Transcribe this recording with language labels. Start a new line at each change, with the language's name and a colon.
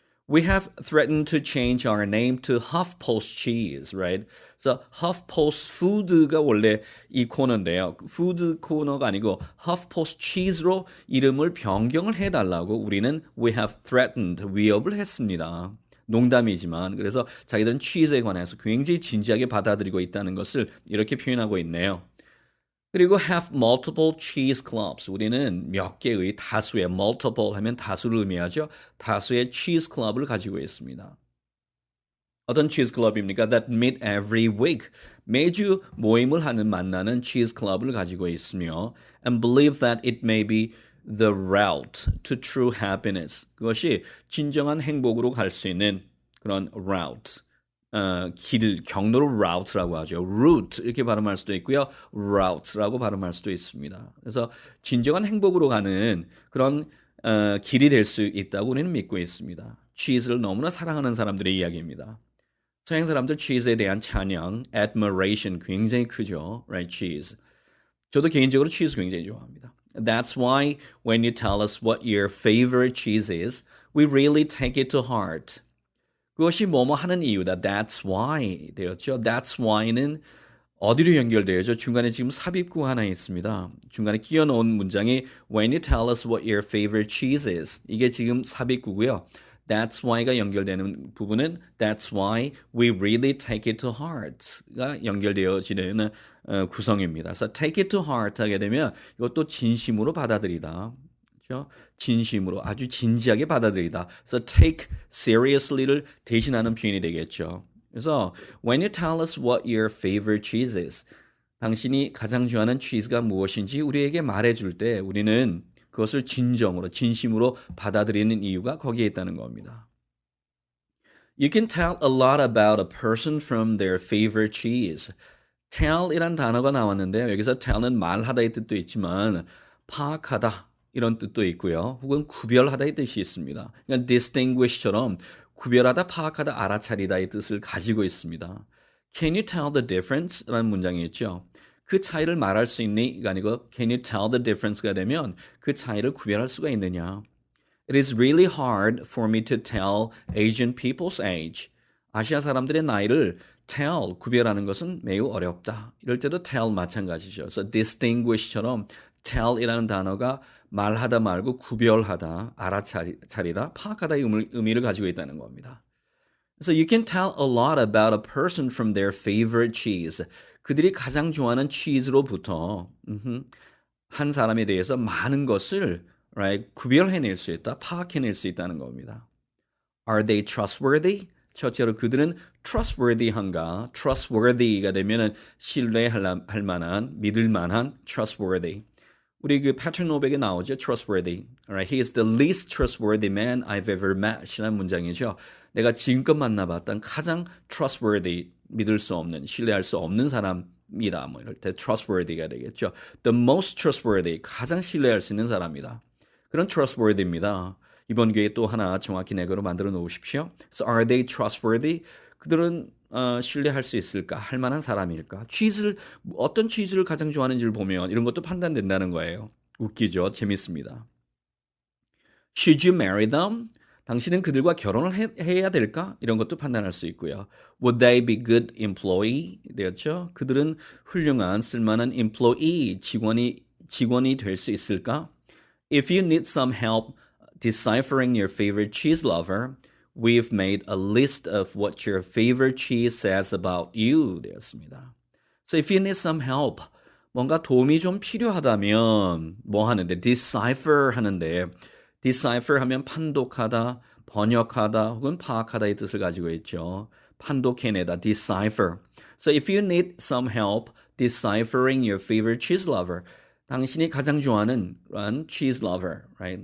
English: We have threatened to change our name to HuffPost Cheese, right?
Korean: 그래서 HuffPost Food가 원래 이 코너인데요. 푸드 코너가 아니고 HuffPost Cheese로 이름을 변경을 해달라고 우리는
English: we have threatened,
Korean: 위협을 했습니다. 농담이지만 그래서 자기들은 치즈에 관해서 굉장히 진지하게 받아들이고 있다는 것을 이렇게 표현하고 있네요. 그리고
English: have multiple cheese clubs.
Korean: 우리는 몇 개의 다수의 multiple 하면 다수를 의미하죠. 다수의 cheese club을 가지고 있습니다. 어떤 cheese club입니까?
English: That meet every week.
Korean: 매주 모임을 만나는
English: cheese club을
Korean: 가지고 있으며
English: and believe that it may be the route to true happiness.
Korean: 그것이 진정한 행복으로 갈 수 있는 그런 route. 경로를 route라고 하죠. route 이렇게 발음할 수도 있고요. route라고 발음할 수도 있습니다. 그래서 진정한 행복으로 가는 그런 길이 될 수 있다고 우리는 믿고 있습니다. cheese를 너무나 사랑하는 사람들의 이야기입니다. 서양 사람들 cheese에 대한 찬양, admiration 굉장히 크죠.
English: Right, cheese.
Korean: 저도 개인적으로 cheese 굉장히 좋아합니다.
English: That's why when you tell us what your favorite cheese is, we really take it to heart.
Korean: 그것이 뭐뭐 하는 이유다.
English: That's why
Korean: 되었죠. That's why는 어디로 연결되어죠? 중간에 지금 삽입구 하나 있습니다. 중간에 끼워 넣은 문장이
English: When you tell us what your favorite cheese is.
Korean: 이게 지금 삽입구고요.
English: That's why가
Korean: 연결되는 부분은
English: That's why we really take it to heart가
Korean: 연결되어지는 구성입니다. 그래서 take it to heart 하게 되면 이것도 진심으로 받아들이다. 그렇죠? 진심으로 아주 진지하게 받아들이다. 그래서 take seriously를 대신하는 표현이 되겠죠. 그래서
English: when you tell us what your favorite cheese is,
Korean: 당신이 가장 좋아하는 치즈가 무엇인지 우리에게 말해줄 때 우리는 그것을 진정으로, 진심으로 받아들이는 이유가 거기에 있다는 겁니다.
English: You can tell a lot about a person from their favorite cheese.
Korean: tell이란 단어가 나왔는데요. 여기서 tell은 말하다의 뜻도 있지만 파악하다 이런 뜻도 있고요. 혹은 구별하다의 뜻이 있습니다. 그러니까 distinguish처럼 구별하다, 파악하다, 알아차리다의 뜻을 가지고 있습니다.
English: Can you tell the difference?
Korean: 라는 문장이 있죠. 그 차이를 말할 수 있니?가 아니고
English: Can you tell the difference
Korean: 가 되면 그 차이를 구별할 수가 있느냐?
English: It is really hard for me to tell Asian people's age.
Korean: 아시아 사람들의 나이를 tell, 구별하는 것은 매우 어렵다. 이럴 때도 tell 마찬가지죠. 그래서 distinguish처럼 tell이라는 단어가 말하다 말고 구별하다, 알아차리다, 파악하다의 의미를 가지고 있다는 겁니다. 그래서
English: you can tell a lot about a person from their favorite cheese.
Korean: 그들이 가장 좋아하는 치즈로부터 한 사람에 대해서 많은 것을 right, 구별해낼 수 있다, 파악해낼 수 있다는 겁니다.
English: Are they trustworthy?
Korean: 첫째로 그들은
English: trustworthy한가?
Korean: trustworthy가 되면은 신뢰할 만한, 믿을 만한 trustworthy. 우리 그 패트릭 노백에 나오죠.
English: trustworthy. Alright, he is the least trustworthy man I've ever met.
Korean: 이라는 문장이죠. 내가 지금껏 만나봤던 가장 trustworthy, 믿을 수 없는, 신뢰할 수 없는 사람이다. 뭐 이럴 때 trustworthy가 되겠죠.
English: The most trustworthy,
Korean: 가장 신뢰할 수 있는 사람이다. 그런 trustworthy입니다. 이번 기회에 또 하나 정확히 내거로 만들어 놓으십시오.
English: So are they trustworthy?
Korean: 그들은 신뢰할 수 있을까? 할 만한 사람일까? 어떤 치즈를 가장 좋아하는지를 보면 이런 것도 판단된다는 거예요. 웃기죠? 재밌습니다.
English: Should you marry them?
Korean: 당신은 그들과 결혼을 해야 될까? 이런 것도 판단할 수 있고요.
English: Would they be good employee?
Korean: 되었죠? 그들은 훌륭한 쓸만한 employee, 직원이 될 수 있을까?
English: If you need some help deciphering your favorite cheese lover, we've made a list of what your favorite cheese says about you
Korean: 되었습니다.
English: So if you need some help,
Korean: 뭔가 도움이 좀 필요하다면 뭐 하는데? decipher 하는데 decipher 하면 판독하다, 번역하다 혹은 파악하다의 뜻을 가지고 있죠. 판독해내다, decipher.
English: So if you need some help deciphering your favorite cheese lover,
Korean: 당신이 가장 좋아하는
English: cheese lover, right?